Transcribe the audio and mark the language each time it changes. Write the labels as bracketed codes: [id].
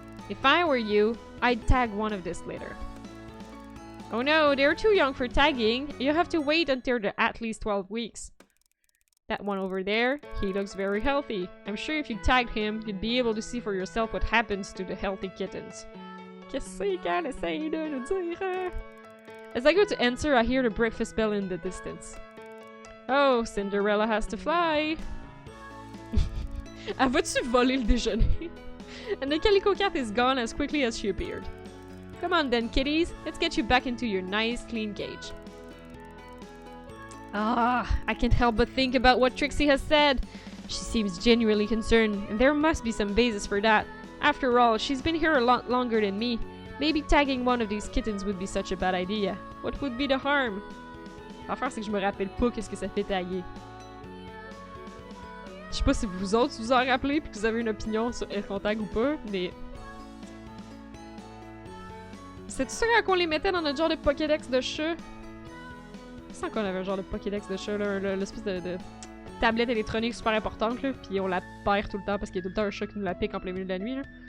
[en] If I were you, I'd tag one of this litter. Oh no, they're too young for tagging. You have to wait until they're at least 12 weeks. That one over there, he looks very healthy. I'm sure if you tagged him, you'd be able to see for yourself what happens to the healthy kittens. [fr] Qu'est-ce qu'elle essaye de nous dire? [en] As I go to answer, I hear the breakfast bell in the distance. Oh, Cinderella has to fly. [fr] Elle va-tu voler le déjeuner? [en] And the calico cat is gone as quickly as she appeared. Come on then, kitties. Let's get you back into your nice, clean cage. Ah, I can't help but think about what Trixie has said. She seems genuinely concerned, and there must be some basis for that. After all, she's been here a lot longer than me. Maybe tagging one of these kittens would be such a bad idea. What would be the harm? [fr] L'affaire, c'est que je me rappelle pas qu'est-ce que ça fait taguer. Je sais pas si vous autres vous en rappelez puis que vous avez une opinion sur est-ce qu'on tag ou pas, mais... C'est-tu ça quand on les mettait dans notre genre de Pokédex de chat? Je sens qu'on avait un genre de Pokédex de chat, là, l'espèce de tablette électronique super importante, là, pis on la perd tout le temps parce qu'il y a tout le temps un chat qui nous la pique en plein milieu de la nuit, là.